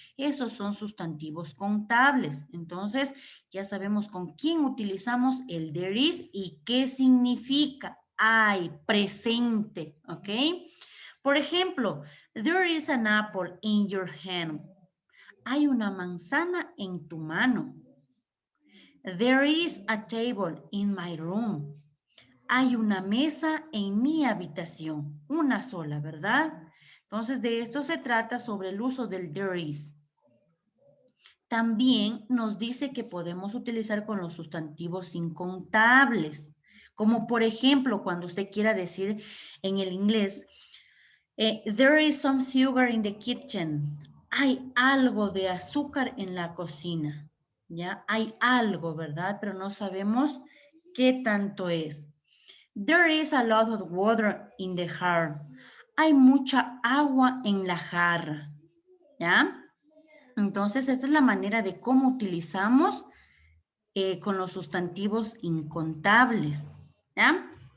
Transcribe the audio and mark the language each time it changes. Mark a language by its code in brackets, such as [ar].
[es] Esos son sustantivos contables. Entonces, ya sabemos con quién utilizamos el there is y qué significa. Hay, presente, ¿ok? Por ejemplo, [en] there is an apple in your hand. [es] Hay una manzana en tu mano. [en] There is a table in my room. [es] Hay una mesa en mi habitación, una sola, ¿verdad? Entonces, de esto se trata sobre el uso del [en] there is. También nos dice que podemos utilizar con los sustantivos incontables, como por ejemplo, cuando usted quiera decir en el inglés, there is some sugar in the kitchen. [es] Hay algo de azúcar en la cocina, ¿ya? Hay algo, ¿verdad? Pero no sabemos qué tanto es. [en] There is a lot of water in the jar. [es] Hay mucha agua en la jarra, ¿ya? Entonces, esta es la manera de cómo utilizamos con los sustantivos incontables, ¿ya?